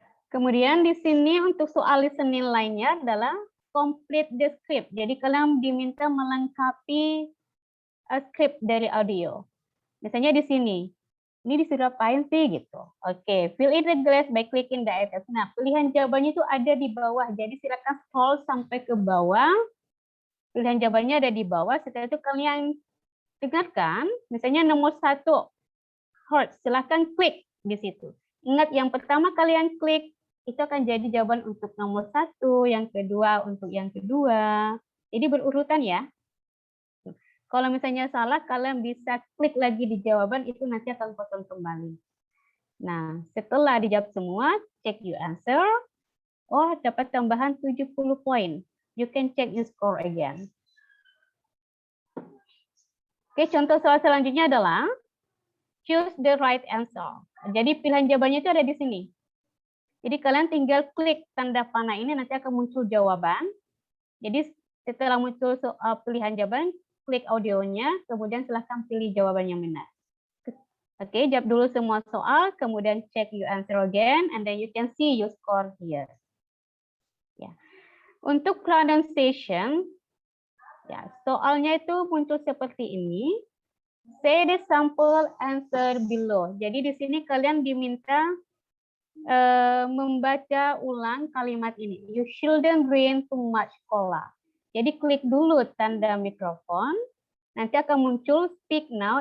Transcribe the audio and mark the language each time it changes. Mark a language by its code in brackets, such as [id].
[id] Kemudian di sini untuk soal listening lainnya adalah [en] complete the script. [id] Jadi kalian diminta melengkapi script dari audio. Misalnya di sini, ini disuruh apain sih gitu. [en] Oke, fill in the glass by clicking the items. [id] Nah, pilihan jawabannya itu ada di bawah. Jadi silakan scroll sampai ke bawah. Pilihan jawabannya ada di bawah. Setelah itu kalian dengarkan, misalnya nomor 1, heart. Silakan klik di situ. Ingat yang pertama kalian klik itu akan jadi jawaban untuk nomor 1, yang kedua untuk yang kedua. Jadi berurutan ya. Kalau misalnya salah, kalian bisa klik lagi di jawaban, itu nanti akan potong kembali. Nah, setelah dijawab semua, [en] check your answer. [id] Oh, dapat tambahan 70 poin. [en] You can check your score again. [id] Oke, contoh soal selanjutnya adalah [en] choose the right answer. [id] Jadi pilihan jawabannya itu ada di sini. Jadi kalian tinggal klik tanda panah ini, nanti akan muncul jawaban. Jadi setelah muncul pilihan jawaban, klik audionya, kemudian silahkan pilih jawaban yang benar. Oke, jawab dulu semua soal, kemudian [en] check your answer again, and then you can see your score here. Ya. [id] Untuk pronunciation, ya, soalnya itu muncul seperti ini. [en] Say the sample answer below. [id] Jadi di sini kalian diminta membaca ulang kalimat ini. [en] You shouldn't drink too much cola. [id] Jadi klik dulu tanda mikrofon. Nanti akan muncul [en] speak now.